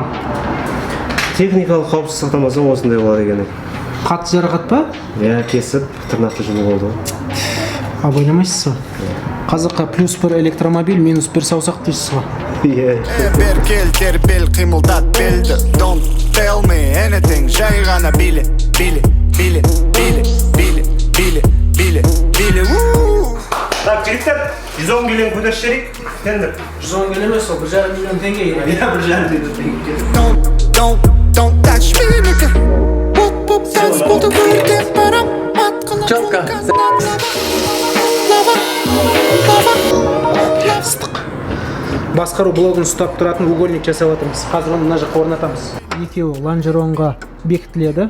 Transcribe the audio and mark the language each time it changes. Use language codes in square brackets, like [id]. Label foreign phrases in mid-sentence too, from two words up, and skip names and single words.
[kk] Техникалық қауіпсіз сақтамаса осындай болады екен. Қатты жарақат па? Иә, кесіп, тырнақты жұлып алды. Абайламайсыз ба? Қазаққа +1 электромобиль, -1 саусақ дейсіз ғой. Иә. Бер кел тербел қимылдат белді. [en] Don't tell me anything, [kk] жай ғана биле. Так, жігіттер, 110 миллион көтеріш жерек. Тендер. 110 келі емес, ол 1,5 миллион теңге. Иә, 1,5 миллион теңге. [en] Don't touch me, nigga. [kk] Боп, танцполды көрден барам. [ru] Четко. [kk] Басқару блогын ұстап тұратын угольник жасап жатырмыз. Қазір оны мына жаққа орнатамыз. Екеуі лонжеронға бекітіледі.